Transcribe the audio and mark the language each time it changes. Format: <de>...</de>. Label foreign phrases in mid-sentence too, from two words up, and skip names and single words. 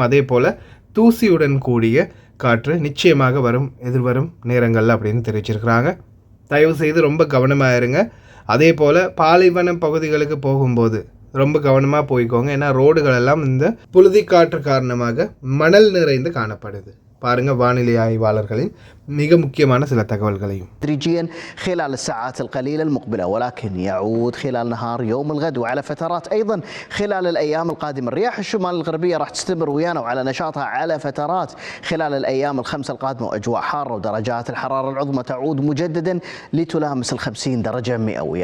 <ta>அதே போல் தூசியுடன் கூடிய காற்று நிச்சயமாக எதிர்வரும் நேரங்கள் அப்படின்னு தெரிவிச்சிருக்கிறாங்க. தயவு செய்து ரொம்ப கவனமாக இருங்க. அதே போல் பாலைவன பகுதிகளுக்கு போகும்போது ரொம்ப கவனமாக போய்க்கோங்க. ஏன்னா ரோடுகள் எல்லாம் இந்த புழுதி காற்று காரணமாக மணல் நிறைந்து காணப்படுது. பாருங்க வானிலை ஆய்வாளர்களின் மிக முக்கியமான சில தகவல்களையும்.</ta> <ar>تدريجيا خلال الساعات القليلة المقبلة، ولكن يعود خلال نهار يوم الغد وعلى فترات أيضا خلال الأيام القادمة. الرياح الشمال الغربية راح تستمر ويانا وعلى نشاطها على فترات خلال الأيام الخمسة القادمة، وأجواء حارة ودرجات الحرارة العظمى تعود مجددا لتلامس 50 درجة مئوية.</ar>